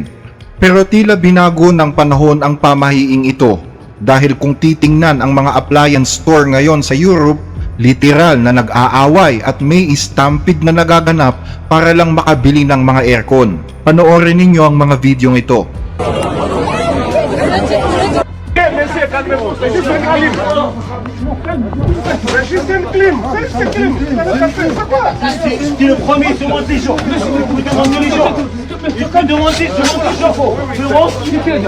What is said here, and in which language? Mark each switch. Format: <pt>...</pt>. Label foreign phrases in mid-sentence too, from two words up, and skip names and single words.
<tl>Pero tila binago ng panahon ang pamahiing ito dahil kung titingnan ang mga</tl> <en>appliance store</en> <tl>ngayon sa Europe, literal na nag-aaway at may stampede na nagaganap para lang makabili ng mga aircon. Panoorin ninyo ang mga videong ito.</tl> <fr>T'es le premier, demande les gens. Vous demandez les gens. Il faut demander les gens.</fr>